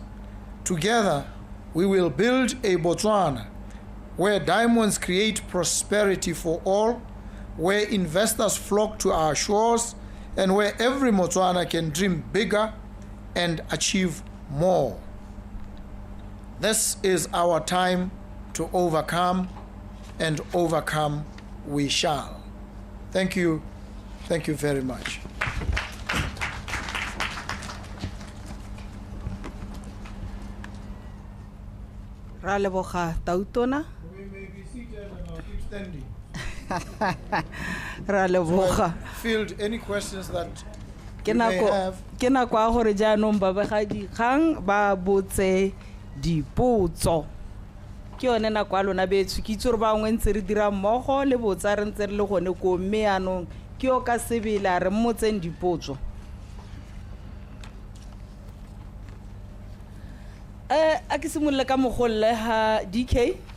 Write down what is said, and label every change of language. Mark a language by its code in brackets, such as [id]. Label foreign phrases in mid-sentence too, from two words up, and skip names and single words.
[en] Together, we will build a Botswana where diamonds create prosperity for all, where investors flock to our shores, and where every Motswana can dream bigger and achieve more. This is our time to overcome, and overcome we shall. Thank you. Thank you very much. [tn] Ra leboga Tautona. [en] We may be seated and I'll keep standing. [tn] Ra leboga. [en] Field any questions that [tn] Ke [en] you may [tn] nako [en] have. [tn] ke nako ya gore jaanong babegadikgang ba botse dipotso. Ke yone nako ya lona betso ke itse gore bangwe ntse re dira mmogo le botsa re ntse re le gone ko mme yaanong ke yo ka sebela re mmotseng dipotso. A ke simolola ka mogolle ha DK.